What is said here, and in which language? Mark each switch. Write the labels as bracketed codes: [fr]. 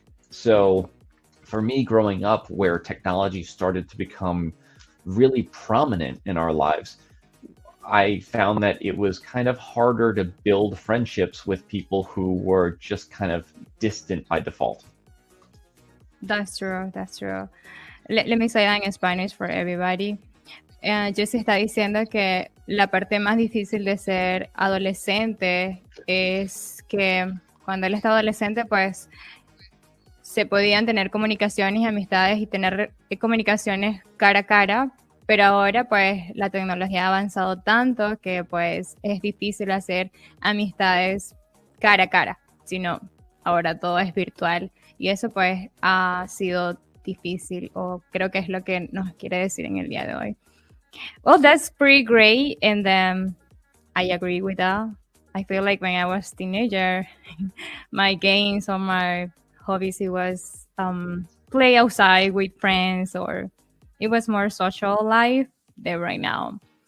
[en] So for me, growing up where technology started to become really prominent in our lives, I found that it was kind of harder to build friendships with people who were just kind of distant by default. That's true. Let me say that in Spanish for everybody. [es] Jessie está diciendo que la parte más difícil de ser adolescente es que cuando él está adolescente, pues se podían tener comunicaciones y amistades y tener comunicaciones cara a cara, pero ahora pues la tecnología ha avanzado tanto que pues es difícil hacer amistades cara a cara, sino ahora todo es virtual y eso pues ha sido difícil, o creo que es lo que nos quiere decir en el día de hoy. [en] Well, that's pretty great, and I agree with that. I feel like when I was a teenager, my games or my hobbies, it was play outside with friends, or it was more social life than right now.